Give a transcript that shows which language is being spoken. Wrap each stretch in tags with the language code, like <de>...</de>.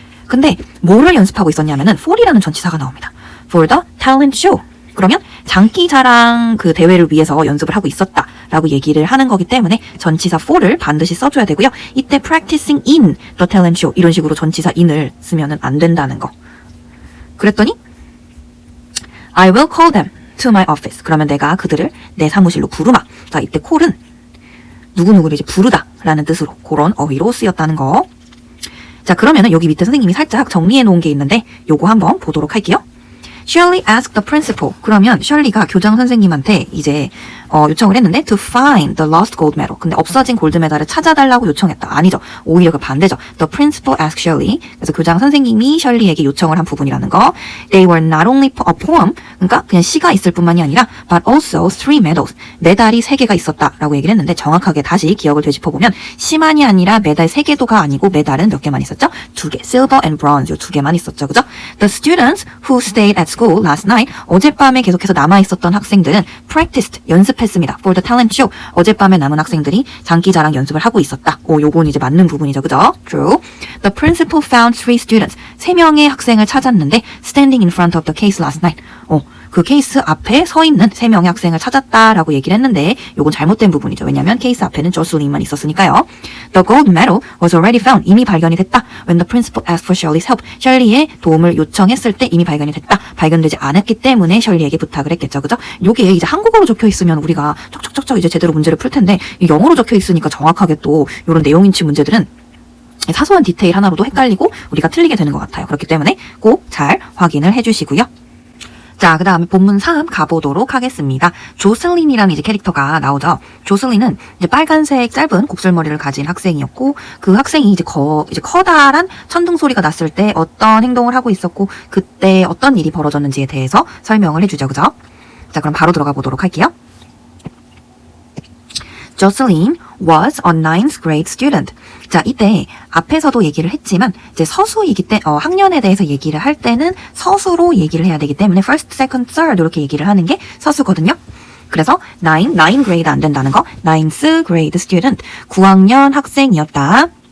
<ko>근데 뭐를 연습하고 있었냐면은 for이라는 전치사가 나옵니다.</ko> <en>For the talent show.</en> <ko>그러면 장기자랑 그 대회를 위해서 연습을 하고 있었다라고 얘기를 하는 거기 때문에 전치사 for를 반드시 써줘야 되고요. 이때</ko> <en>practicing in the talent show</en> <ko>이런 식으로 전치사 in을 쓰면은 안 된다는 거. 그랬더니</ko> <en>I will call them to my office.</en> <ko>그러면 내가 그들을 내 사무실로 부르마. 자, 이때 call은 누구누구를 이제 부르다라는 뜻으로 그런 어휘로 쓰였다는 거. 자, 그러면은 여기 밑에 선생님이 살짝 정리해 놓은 게 있는데 요거 한번 보도록 할게요.</ko> <en>Shirley asked the principal.</en> <ko>그러면 셜리가 교장 선생님한테 이제 요청을 했는데</ko> <en>to find the lost gold medal.</en> <ko>근데 없어진 골드 메달을 찾아달라고 요청했다. 아니죠. 오히려 그 반대죠.</ko> <en>The principal asked Shirley.</en> <ko>그래서 교장 선생님이 셜리에게 요청을 한 부분이라는 거.</ko> <en>They were not only a poem.</en> <ko>그러니까 그냥 시가 있을 뿐만이 아니라</ko> <en>but also 3 medals.</en> <ko>메달이 3개가 있었다라고 얘기를 했는데 정확하게 다시 기억을 되짚어보면 시만이 아니라 메달 3개도가 아니고 메달은 몇 개만 있었죠? 2개.</ko> <en>Silver and bronze.</en> <ko>요 2개만 있었죠. 그죠?</ko> <en>The students who stayed at school last night.</en> <ko>어젯밤에 계속해서 남아있었던 학생들은</ko> <en>practiced.</en> <ko>연습했습니다.</ko> <en>For the talent show.</en> <ko>어젯밤에 남은 학생들이 장기자랑 연습을 하고 있었다. 요건 이제 맞는 부분이죠. 그죠? True.</ko> <en>The principal found 3 students.</en> <ko>3명의 학생을 찾았는데</ko> <en>standing in front of the case last night.</en> <ko>그 케이스 앞에 서 있는 3명의 학생을 찾았다라고 얘기를 했는데 요건 잘못된 부분이죠. 왜냐면 케이스 앞에는 조슬린만 있었으니까요.</ko> <en>The gold medal was already found.</en> <ko>이미 발견이 됐다.</ko> <en>When the principal asked for Shirley's help.</en> <ko>셜리의 도움을 요청했을 때 이미 발견이 됐다. 발견되지 않았기 때문에 셜리에게 부탁을 했겠죠. 그죠? 요게 이제 한국어로 적혀 있으면 우리가 척척척척 이제 제대로 문제를 풀 텐데 영어로 적혀 있으니까 정확하게 또 요런 내용인치 문제들은 사소한 디테일 하나로도 헷갈리고 우리가 틀리게 되는 것 같아요. 그렇기 때문에 꼭 잘 확인을 해주시고요. 자, 그 다음에 본문 3 가보도록 하겠습니다. 조슬린이라는 이제 캐릭터가 나오죠. 조슬린은 이제 빨간색 짧은 곱슬머리를 가진 학생이었고, 그 학생이 이제 커다란 천둥 소리가 났을 때 어떤 행동을 하고 있었고, 그때 어떤 일이 벌어졌는지에 대해서 설명을 해주죠. 그죠? 자, 그럼 바로 들어가 보도록 할게요.</ko> <en>Jocelyn was a 9th grade student.</en> <ko>자, 이때 앞에서도 얘기를 했지만 이제 서수이기 때문에 학년에 대해서 얘기를 할 때는 서수로 얘기를 해야 되기 때문에</ko> <en>first, second, third</en> <ko>이렇게 얘기를 하는 게 서수거든요. 그래서 9 grade 안 된다는 거.</ko> <en>9th grade student.</en> <ko>9학년 학생이었다.</ko>